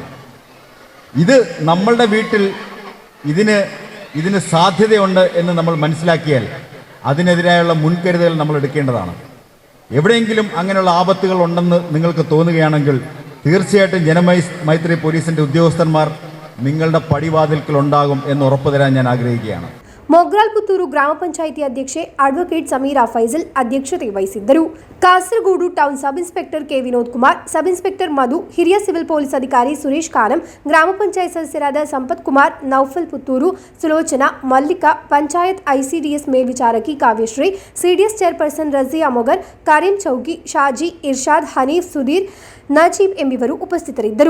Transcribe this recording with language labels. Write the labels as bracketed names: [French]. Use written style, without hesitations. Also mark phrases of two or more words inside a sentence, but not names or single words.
[Malayalam] ഇത് നമ്മളുടെ വീട്ടിൽ ഇതിന് സാധ്യതയുണ്ട് എന്ന് നമ്മൾ മനസ്സിലാക്കിയാൽ അതിനെതിരായുള്ള മുൻകരുതൽ നമ്മൾ എടുക്കേണ്ടതാണ്. എവിടെയെങ്കിലും അങ്ങനെയുള്ള ആപത്തുകൾ ഉണ്ടെന്ന് നിങ്ങൾക്ക് തോന്നുകയാണെങ്കിൽ തീർച്ചയായിട്ടും ജനമൈത്രി പോലീസിൻ്റെ ഉദ്യോഗസ്ഥന്മാർ നിങ്ങളുടെ പടിവാതിൽക്കൽ ഉണ്ടാകും എന്ന് ഉറപ്പു തരാൻ ഞാൻ ആഗ്രഹിക്കുകയാണ്. [Kannada] ಮೊಗ್ರಾಲ್ ಪುತ್ತೂರು ಗ್ರಾಮ ಪಂಚಾಯಿತಿ ಅಧ್ಯಕ್ಷೆ ಅಡ್ವೊಕೇಟ್ ಸಮೀರಾ ಫೈಜಲ್ ಅಧ್ಯಕ್ಷತೆ ವಹಿಸಿದ್ದರು. ಕಾಸರಗೋಡು ಟೌನ್ [English] sub inspector [Kannada] ಕೆ ವಿನೋದ್ ಕುಮಾರ್, [English] sub inspector [Kannada] ಮಧು, ಹಿರಿಯ ಸಿವಿಲ್ ಪೊಲೀಸ್ ಅಧಿಕಾರಿ ಸುರೇಶ್ ಖಾನಂ, ಗ್ರಾಮ ಪಂಚಾಯತ್ ಸದಸ್ಯರಾದ ಸಂಪತ್ ಕುಮಾರ್, ನೌಫಲ್ ಪುತ್ತೂರು, ಸುಲೋಚನಾ, ಮಲ್ಲಿಕಾ, ಪಂಚಾಯತ್ ಐಸಿಡಿಎಸ್ ಮೇಲ್ವಿಚಾರಕಿ ಕಾವ್ಯಶ್ರೀ, ಸಿಡಿಎಸ್ ಚೇರ್ಪರ್ಸನ್ ರಜಿಯಾ ಮೊಗರ್, ಕಾರಿಂ ಚೌಕಿ, ಶಾಜಿ, ಇರ್ಷಾದ್, ಹನೀಫ್, ಸುಧೀರ್, ನಜೀಬ್ ಎಂಬಿವರು ಉಪಸ್ಥಿತರಿದ್ದರು.